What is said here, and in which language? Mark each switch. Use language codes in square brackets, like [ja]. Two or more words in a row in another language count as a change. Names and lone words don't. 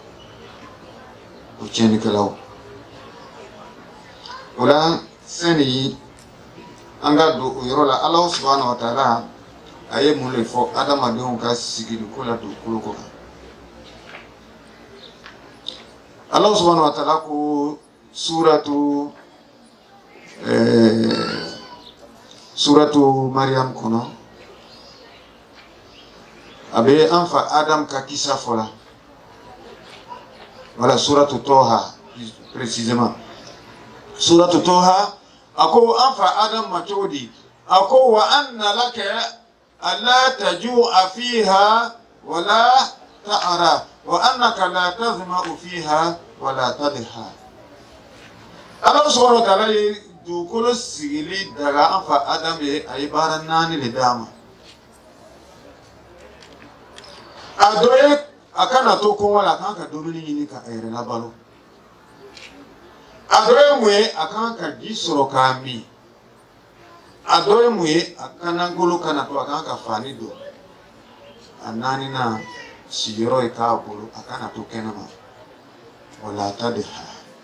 [bm] o tiɲɛnikɛlaw o la sani an ka don o yɔrɔ la Ala [ar] سبحانه وتعالى [bm] a ye mun de fɔ adamadenw ka sigili ko la dugukolo ko kan Ala [ar] سبحانه وتعالى [bm] ko suratu Maryam kɔnɔ a bɛ an fa Adam ka kisa fɔ la voilà suratu Toha précisément suratu Toha a ko an fa Adam ma cogo di a ko [ar] وأن لك ألا تجوع فيها ولا تعرى وأنك لا تظمأ فيها ولا تضحى [bm] Allah [ar] سبحانه وتعالى [bm] ye dugukolo sigili daga an fa Adam ye a ye baara 4 de d'a ma a dɔ ye a kana to kɔngɔ la a kan ka dumuni ɲini ka a yɛrɛ labalo a dɔ ye mun ye a kan ka ji sɔrɔ k'a min a dɔ ye mun ye a kana golo kana to a kan ka fani don a 4nan sigiyɔrɔ ye k'a bolo a kana to kɛnɛma wala ta de ha